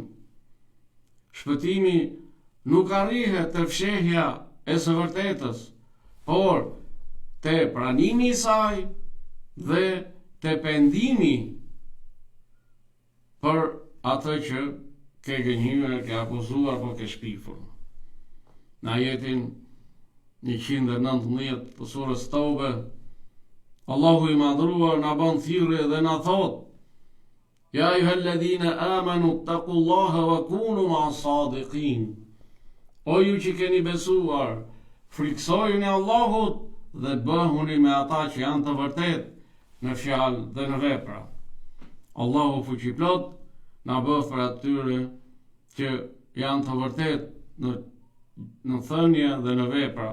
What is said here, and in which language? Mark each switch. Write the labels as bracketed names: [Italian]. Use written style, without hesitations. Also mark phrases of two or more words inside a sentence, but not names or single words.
[Albanian] Shpëtimi nuk arrihet te fshehja e së vërtetës, por te pranimi i saj dhe te pendimi për atë që ke gënjur, ke akuzuar apo ke shpifur. Në ajetin 119 të surës Taube, Allahu i madhruar na bën thirrje dhe na thot: [Arabic] يا أيها الذين آمنوا اتقوا الله وكونوا مع الصادقين. [Albanian] O ju që keni besuar, friksojuni Allahut dhe bëhuni me ata që janë të vërtet në fjalë dhe në vepra. Allahu fuqiplot na bëf për atyre që janë të vërtet në thënie dhe në vepra.